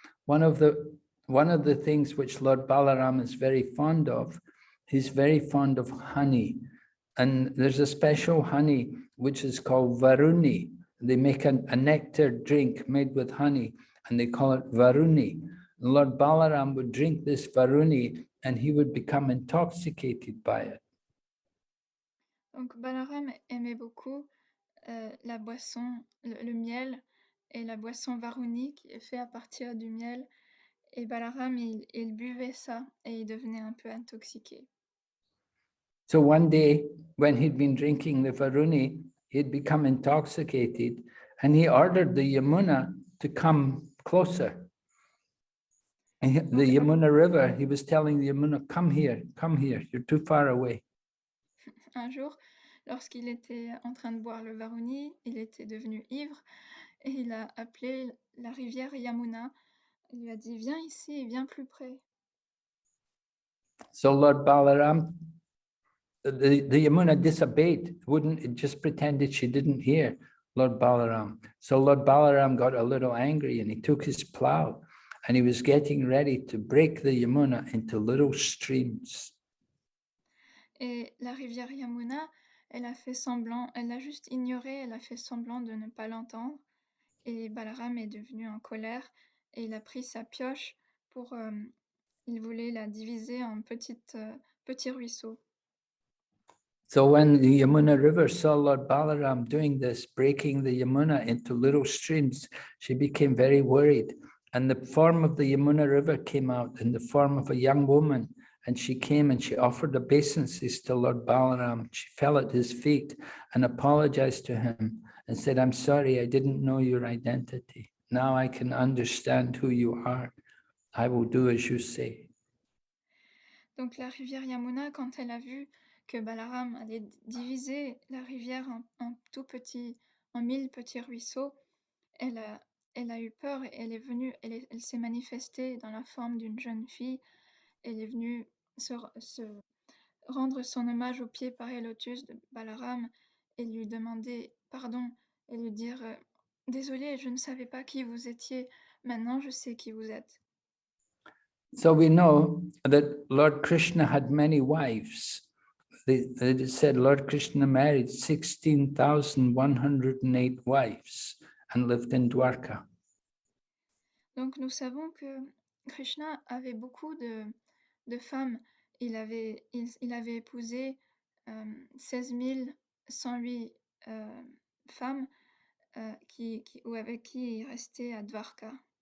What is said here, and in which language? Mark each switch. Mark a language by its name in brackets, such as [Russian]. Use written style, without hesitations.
[English] One of the things which Lord Balarama is very fond of, he's very fond of honey. And there's a special honey which is called Varuni. They make a nectar drink made with honey, and they call it Varuni. And Lord Balaram would drink this Varuni, and he would become intoxicated by it. [French] Donc Balaram aimait beaucoup la boisson, le miel et la boisson Varuni qui est fait à partir du miel. Et Balaram, il buvait ça et il devenait un peu intoxiqué. [English] So one day, when he'd been drinking the Varuni, he'd become intoxicated, and he ordered the Yamuna to come closer. And the Yamuna River, he was telling the Yamuna, come here, you're too far away. [French] Un jour, lorsqu'il était en train de boire le Varuni, il était devenu ivre et il a appelé la rivière Yamuna. Il lui a dit, viens ici, viens plus près. [English] So Lord Balaram, the Yamuna disobeyed, it just pretended she didn't hear Lord Balaram. So Lord Balaram got a little angry and he took his plow and he was getting ready to break the Yamuna into little streams. [French] Et la rivière Yamuna, elle l'a juste ignoré, elle a fait semblant de ne pas l'entendre. Et Balaram est devenu en colère et il a pris sa pioche il voulait la diviser en petits ruisseaux. [English] So when the Yamuna River saw Lord Balaram doing this, breaking the Yamuna into little streams, she became very worried. And the form of the Yamuna River came out in the form of a young woman. And she came and she offered obeisances to Lord Balaram. She fell at his feet and apologized to him and said, I'm sorry, I didn't know your identity. Now I can understand who you are. I will do as you say. [French] Donc la rivière Yamuna, quand elle a vu que Balaram allait diviser la rivière en 1000 petits ruisseaux, elle elle a eu peur et elle est venue, elle s'est manifestée dans la forme d'une jeune fille. Elle est venue se rendre son hommage au pied pareil lotus de Balaram et lui demander pardon et lui dire désolé, je ne savais pas qui vous étiez, maintenant je sais qui vous êtes. [English] So we know that Lord Krishna had many wives. It said Lord Krishna married 16,108 wives and lived in Dwarka. [French] Donc nous savons que Krishna avait beaucoup de femmes. Il avait épousé 16 108 femmes avec qui il restait à Dwarka.